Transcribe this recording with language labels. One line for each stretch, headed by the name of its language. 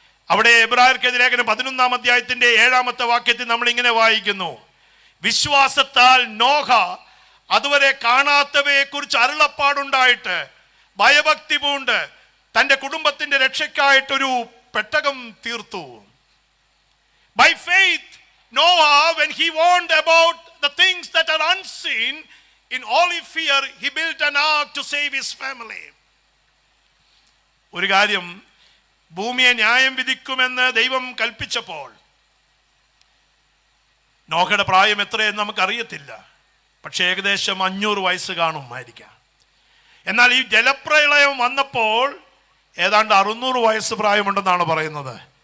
Malayalam: അവിടെ എബ്രായർക്കെഴുതിയ ലേഖനം 11-ാം അധ്യായത്തിന്റെ 7-ാമത്തെ വാക്യത്തിൽ നമ്മൾ ഇങ്ങനെ വായിക്കുന്നു, വിശ്വാസത്താൽ നോഹ അതുവരെ കാണാത്തവയെ കുറിച്ച് അരുളപ്പാടുണ്ടായിട്ട് ഭയഭക്തി പൂണ്ട് തന്റെ കുടുംബത്തിന്റെ രക്ഷയ്ക്കായിട്ടൊരു പെട്ടകം തീർത്തു.
English: By faith Noah, when he warned about the things that are unseen, in holy fear he built an ark to save his family.
Malayalam: ഒരു കാര്യം, ഭൂമിയെ ന്യായം വിധിക്കുമെന്ന് ദൈവം കൽപ്പിച്ചപ്പോൾ നോഹയുടെ പ്രായം എത്രയെന്ന് നമുക്കറിയത്തില്ല, പക്ഷെ ഏകദേശം 500 വയസ്സ് കാണുമായിരിക്കാം. എന്നാൽ ഈ ജലപ്രളയം വന്നപ്പോൾ ഏതാണ്ട് 600 വയസ്സ് പ്രായമുണ്ടെന്നാണ് പറയുന്നത്.